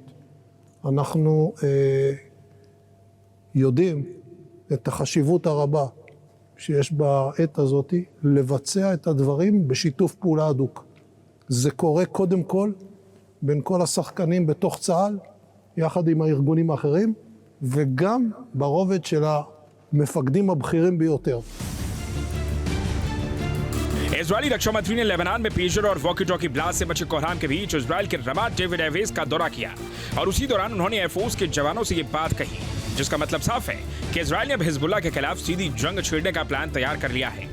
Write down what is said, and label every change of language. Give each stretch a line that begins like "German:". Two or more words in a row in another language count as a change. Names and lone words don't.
Hebrew: אנחנו יודעים את החשיבות הרבה שיש בעת הזאת, לבצע את הדברים בשיתוף פעולה הדוק. זה קורה קודם כל בין כל השחקנים בתוך צה"ל, יחד עם הארגונים האחרים, וגם ברובד של המפקדים הבכירים ביותר.
Hindi: इजरायली रक्षा मंत्री ने लेबनान में पेजर और
English: walkie talkie
Hindi: ब्लास्ट से बचे कोहराम के बीच इजराइल के रमात डेविड एयरबेस का दौरा किया और उसी दौरान उन्होंने एयरफोर्स के जवानों से ये बात कही, जिसका मतलब साफ है कि इजराइल ने अब हिजबुल्लाह के खिलाफ सीधी जंग छेड़ने का प्लान तैयार कर लिया है।